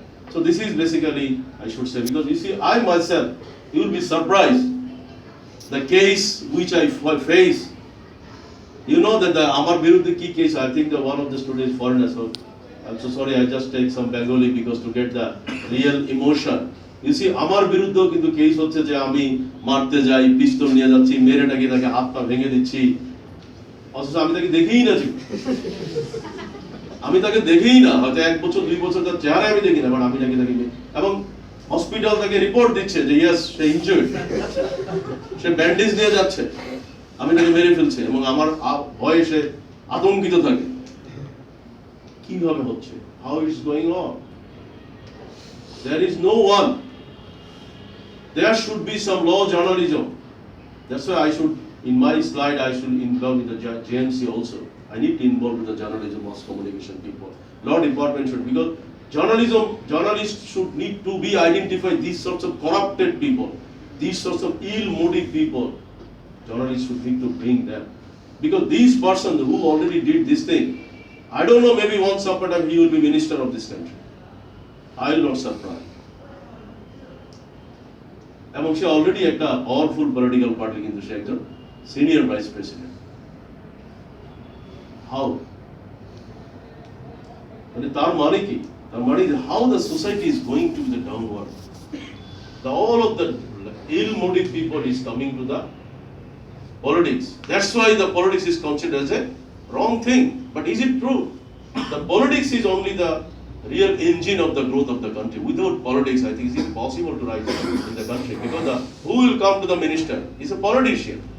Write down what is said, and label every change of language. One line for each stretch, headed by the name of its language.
English: So this is basically, I should say, because you see, I myself, you will be surprised. The case which I face, you know that the
Bangla: Amar Birudhi Ki
English: case, I think that one of the students foreigners, so I'm so sorry, I just take some Bengali because to get the real emotion. You see,
Bangla: Amar Biruddho কিন্তু case হচ্ছে যে আমি মারতে যাই, পিস্তল নিয়ে যাচ্ছি, মেরে নাকি তাকে হাত পা ভেঙে দিচ্ছি, অথচ আমি তাকে দেখেই না। আমি তাকে দেখেই না, হয়তো 1 বছর 2 বছর তার চেহারা আমি দেখি না, বাট আমি নাকি তাকে, এবং হসপিটাল তাকে রিপোর্ট দিচ্ছে যে ইয়েস সে ইনজুর্ড, সে ব্যান্ডেজ নিয়ে যাচ্ছে, আমি তাকে মেরে ফেলছে, এবং আমার ভয়ে সে আতঙ্কিত থাকে।
English: কিভাবে হচ্ছে? How is going on? There is no one. There should be some law journalism. That's why I should, in my slide, I should involve with the JMC also. I need to involve with the journalism, mass communication people. Law department should, because journalists should need to be identified these sorts of corrupted people, these sorts of ill-motive people. Journalists should need to bring them. Because these persons who already did this thing, I don't know, maybe once upon a time he will be minister of this country. I will not surprise.
Bangla: এবং সে already একটা powerful political party, কিন্তু সে একজন senior vice president. How, মানে তার মানে কি? তার মানে
English: How the society is going to the downward. All of the ill motive people is coming to the politics. That's why the politics is considered as a wrong thing. But is it true? The politics is only the real engine of the growth of the country. Without politics, I think it's impossible to rise in the country, because who will come to the minister is a politician.